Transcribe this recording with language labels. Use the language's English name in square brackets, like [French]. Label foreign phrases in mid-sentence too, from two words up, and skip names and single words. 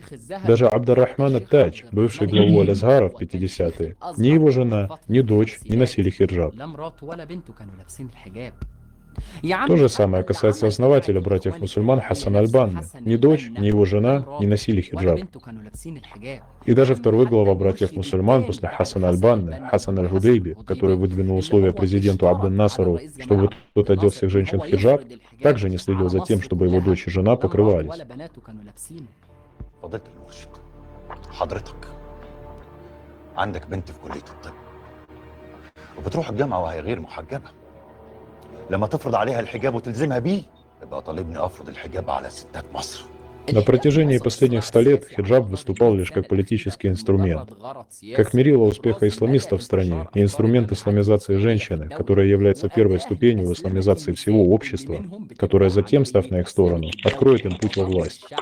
[Russian] Даже Абд-ар-Рахман ат-Тадж, бывший главу Аль-Азгара в 50-е, ни его жена, ни дочь не носили хиджаб. То же самое касается основателя братьев-мусульман Хасана аль-Банны. Ни дочь, ни его жена не носили хиджаб. И даже второй глава братьев-мусульман после Хасана аль-Банны, Хасан аль-Худейби, который выдвинул условия президенту Абден-Насару, чтобы тот одел всех женщин в хиджаб, также не следил за тем, чтобы его дочь и жена покрывались. [Arabic] فضيلة المرشد حضرتك عندك بنت في كلية الطب وبتروح الجامعة وهي غير محجبة لما تفرض عليها الحجاب وتلزمها بيه يبقى طالبني أفرض الحجاب على ستات مصر. [Russian] На протяжении последних 100 лет хиджаб выступал лишь как политический инструмент, как мерило успеха исламистов в стране и инструмент исламизации женщины, которая является первой ступенью в исламизации всего общества, которая затем, став на их сторону, откроет им путь во власть.